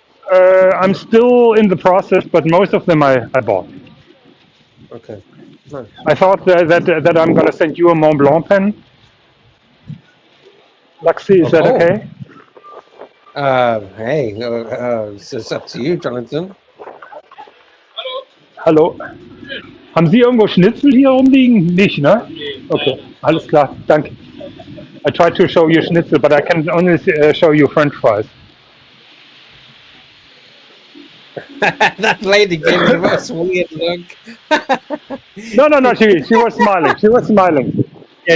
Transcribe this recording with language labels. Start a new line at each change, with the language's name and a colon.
English: I'm still in the process, but most of them I bought. Okay. Nice. I thought that I'm going to send you a Mont Blanc pen. Luxy, is that okay? Hey, it's up to you, Jonathan.
German: Hallo. Haben Sie irgendwo Schnitzel hier rumliegen? Nicht, ne? Okay, alles klar, danke.
English: I tried to show you Schnitzel, but I can only show you French fries. That lady gave me the most weird look. No, she was smiling. She was smiling. Yeah,